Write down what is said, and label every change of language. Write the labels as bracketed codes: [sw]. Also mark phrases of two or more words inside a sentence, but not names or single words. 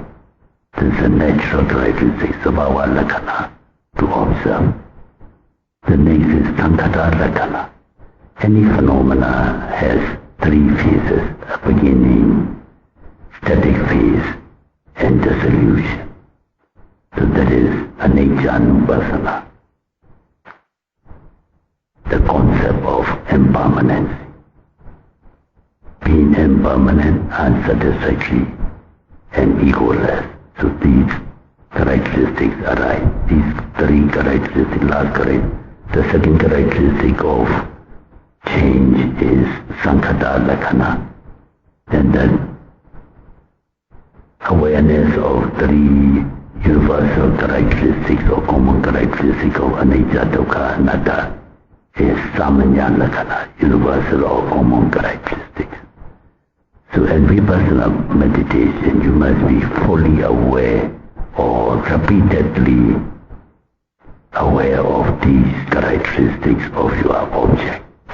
[en] This is a natural characteristics of our Lakkhana to observe. The next is [pi] Sankhata Lakkhana. [en] Any phenomena has three phases, a beginning, static phase, and dissolution. So that is [pi] anicca nupassana. [en] The concept of impermanence. Being impermanent, unsatisfactory, and egoless. So these characteristics arise. These three characteristics, the second characteristic of change is [pi] Sankhata Lakkhana. [en] Then the awareness of three universal characteristics or common characteristics of [pi] anicca, dukkha, anatta [en] is [pi] Samanya Lakkhana, [en] universal or common characteristics. So in vipassana meditation, you must be fully aware or repeatedly aware of these characteristics of your object.